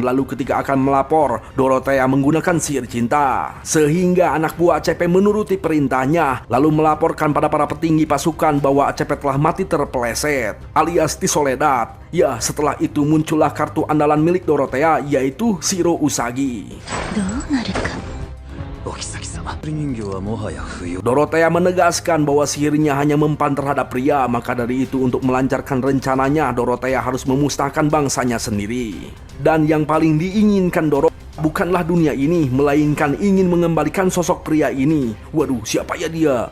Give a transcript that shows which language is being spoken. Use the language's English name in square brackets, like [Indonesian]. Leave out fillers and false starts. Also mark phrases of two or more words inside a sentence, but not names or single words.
[Indonesian] Lalu ketika akan melapor, Dorothea menggunakan sihir cinta, sehingga anak buah ACP menuruti perintahnya, lalu melaporkan pada para petinggi pasukan bahwa ACP telah mati terpeleset, alias Tisoledat. Ya, setelah itu muncullah kartu andalan milik Dorothea, yaitu Shiro Usagi. [Japanese] 人形はもはや不要。 [Indonesian] Dorothea menegaskan bahwa sihirnya hanya mempan terhadap pria, maka dari itu untuk melancarkan rencananya Dorothea harus memusnahkan bangsanya sendiri. Dan yang paling diinginkan Dorothea bukanlah dunia ini, melainkan ingin mengembalikan sosok pria ini. Waduh, siapa ya dia?